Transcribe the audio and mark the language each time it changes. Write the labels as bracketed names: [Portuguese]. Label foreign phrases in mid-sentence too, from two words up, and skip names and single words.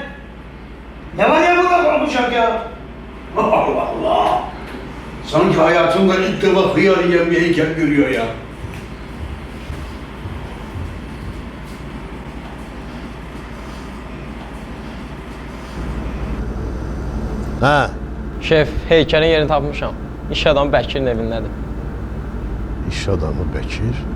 [Turkish] Ne var ya burada konuşacak ya? Allah Allah! Sanki hayatımda ilk defa hıyar yiyen bir heykel görüyor ya. [Azerbaijani] Hə, Şef, heykəlin yerini tapmışam. İş adamı Bəkirin evindədir. iş adamı Bəkir.